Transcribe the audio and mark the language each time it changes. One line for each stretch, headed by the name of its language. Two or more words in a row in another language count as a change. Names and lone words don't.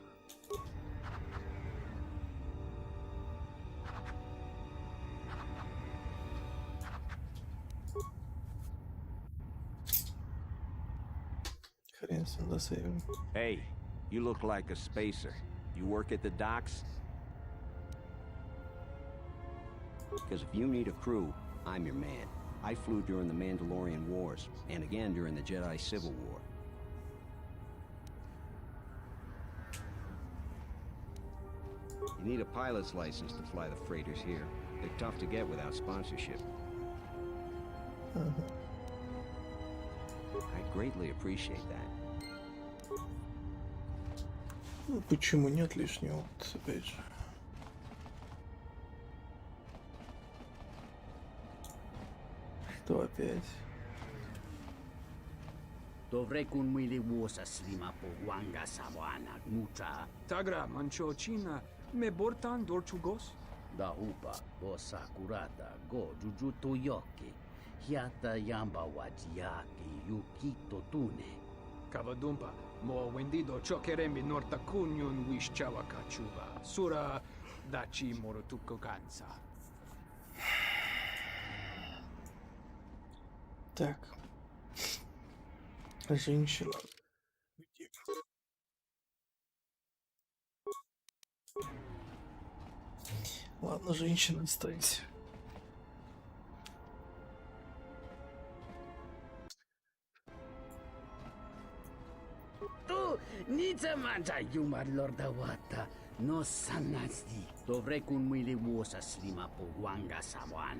Russian: Хрен с ним засейвим.
English: Hey, you look like a spacer. You work at the docks? Because if you need a crew, I'm your man. I flew during the Mandalorian Wars, and again during the Jedi Civil War. You need a pilot's license to fly the freighters here. They're tough to get without sponsorship. I'd greatly appreciate that.
Russian: Ну, почему нет лишнего опыта, опять же. Что опять? Dovrei kun mili vuosa slima po wanga savana nucha. Tagra manchochina me bortan dorchugos. Da hupa bosa kurata go jujuto yoki. Hiata yamba wajiaki yukito tune. Kavadumpa mo wendido chokeremi norta kunyun wish chawakachuba. Sura dachi morotuko kansa. Так. Женщина. Ладно, женщина, останься. Tu nița manja yumar lorda wata no sanasti. Dovrei kun mili vuosa slima po wanga savana.